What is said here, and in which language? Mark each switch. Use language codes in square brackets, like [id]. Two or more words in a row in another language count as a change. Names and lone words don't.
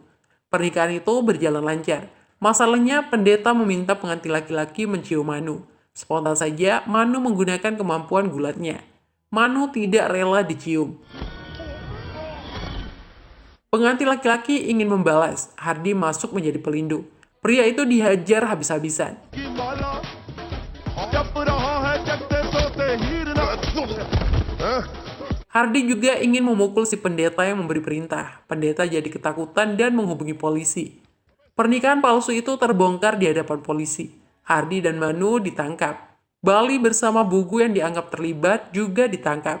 [id] Pernikahan itu berjalan lancar. Masalahnya, pendeta meminta pengantin laki-laki mencium Manu. Spontan saja, Manu menggunakan kemampuan gulatnya. Manu tidak rela dicium. Pengantin laki-laki ingin membalas. Hardi masuk menjadi pelindung. Pria itu dihajar habis-habisan. [hi] की माला जप रहा है जगते सोते हीर ना [id] Hardi juga ingin memukul si pendeta yang memberi perintah. Pendeta jadi ketakutan dan menghubungi polisi. Pernikahan palsu itu terbongkar di hadapan polisi. Hardi dan Manu ditangkap. Bali bersama Bugu yang dianggap terlibat juga ditangkap.